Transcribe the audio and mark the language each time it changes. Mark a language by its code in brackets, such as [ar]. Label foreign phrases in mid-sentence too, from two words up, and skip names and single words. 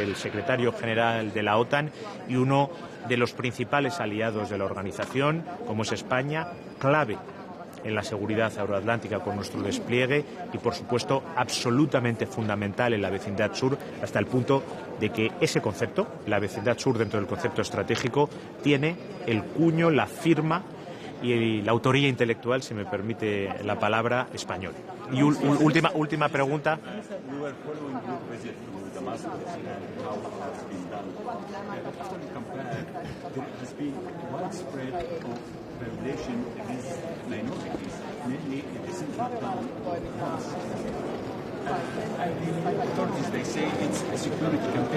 [es] el secretario general de la OTAN y uno de los principales aliados de la organización, como es España, clave en la seguridad euroatlántica con nuestro despliegue y, por supuesto, absolutamente fundamental en la vecindad sur, hasta el punto de que ese concepto, la vecindad sur dentro del concepto estratégico, tiene el cuño, la firma y la autoría intelectual, si me permite la palabra, español. Y última pregunta. [en] Regulation against minorities, mainly in the central town of Kallas. The authorities, they say it's a security campaign.